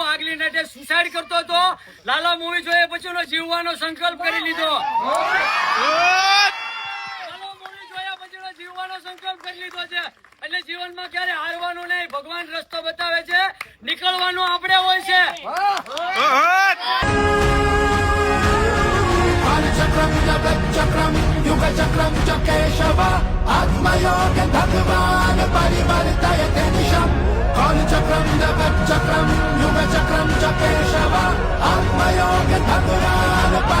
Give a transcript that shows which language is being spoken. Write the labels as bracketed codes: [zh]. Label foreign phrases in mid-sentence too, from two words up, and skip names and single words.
[gu] આગલી નાઇટે સુસાઇડ કરતો હતો, લાલા મૂવી જોયા પછી જીવવાનો સંકલ્પ કરી લીધો. લાલા મૂવી જોયા પછી જીવવાનો સંકલ્પ કરી લીધો છે. એટલે જીવનમાં ક્યારે હારવાનું નહીં, ભગવાન રસ્તો બતાવે છે, નીકળવાનું આપણે હોય છે. [sa] चक्रम युग चक्रम च केशव आत्मयोग भगवान परिवर्तयते दिशम काल चक्रम जगत चक्रम युग चक्रम च केशव आत्मयोग भगवान